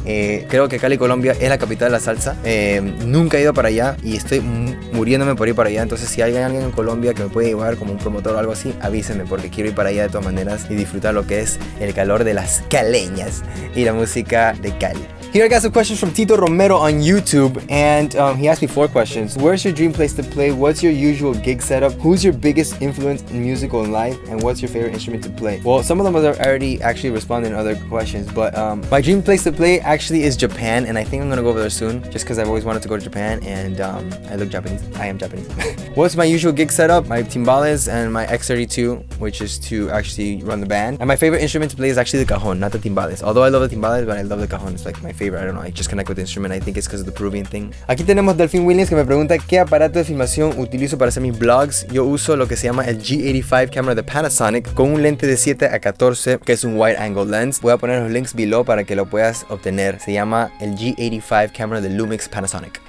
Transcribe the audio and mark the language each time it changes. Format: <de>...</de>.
<es>Creo que Cali, Colombia es la capital de la salsa. Nunca he ido para allá y estoy muriéndome por ir para allá. Entonces si hay alguien en Colombia que me puede llevar como un promotor o algo así, avísenme porque quiero ir para allá de todas maneras y disfrutar lo que es el calor de las caleñas y la música de Cali.</es> <en>Here I got some questions from Tito Romero on YouTube, and he asked me 4 questions. Where's your dream place to play? What's your usual gig setup? Who's your biggest influence in musical and life? And what's your favorite instrument to play? Well, some of them are already actually responding to other questions, but my dream place to play actually is Japan, and I think I'm gonna go over there soon, just because I've always wanted to go to Japan, and I look Japanese. I am Japanese. What's my usual gig setup? My timbales and my X32, which is to actually run the band. And my favorite instrument to play is actually the cajon, not the timbales. Although I love the timbales, but I love the cajon. It's like my favorite. I don't know, I just connect with the instrument. I think it's because of the Peruvian thing.</en> <es>Aquí tenemos Delfín Williams que me pregunta qué aparato de filmación utilizo para hacer mis vlogs. Yo uso lo que se llama el G85 camera de Panasonic con un lente de 7-14 que es un</es> <en>wide angle lens.</en> <es>Voy a poner los links below para que lo puedas obtener. Se llama el G85 camera de Lumix Panasonic.</es>